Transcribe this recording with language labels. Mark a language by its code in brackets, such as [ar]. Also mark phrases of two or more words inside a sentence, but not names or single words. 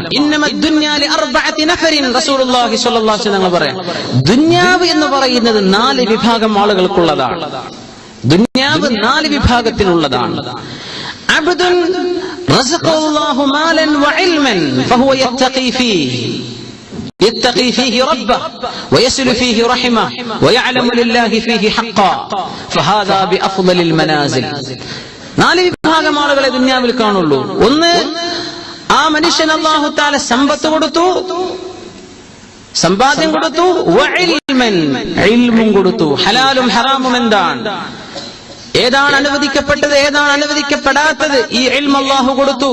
[ar] إنما الدنيا لأربعة نفر، رسول الله صلى الله عليه وسلم പറയാം. [ml] ദുനിയാവ് എന്ന് പറയുന്നത് 4 വിഭാഗം ആളുകൾക്കുള്ളതാണ്. ദുനിയാവ് 4 വിഭാഗത്തിനുള്ളതാണ്. [ar] عبد رزقه الله مالا وعلما فهو يتقي فيه, يتقي فيه ربه ويصل فيه رحمه ويعلم لله فيه حقا فهذا بأفضل المنازل. [ml] 4 വിഭാഗം ആളുകളെ ദുനിയാവിൽ കാണുള്ളൂ. ഒന്ന്, ആ മനുഷ്യൻ അല്ലാഹു തആല സമ്പത്ത് കൊടുത്തു, സമ്പാദ്യം കൊടുത്തു, വഇൽമൻ, ഇൽമും കൊടുത്തു. ഹലാലും ഹറാമും എന്താണ്, ഏതാണ് അനുവദിക്കപ്പെട്ടത്, ഏതാണ് അനുവദിക്കപ്പെടാത്തത്, ഈ ഇൽമ അല്ലാഹു കൊടുത്തു.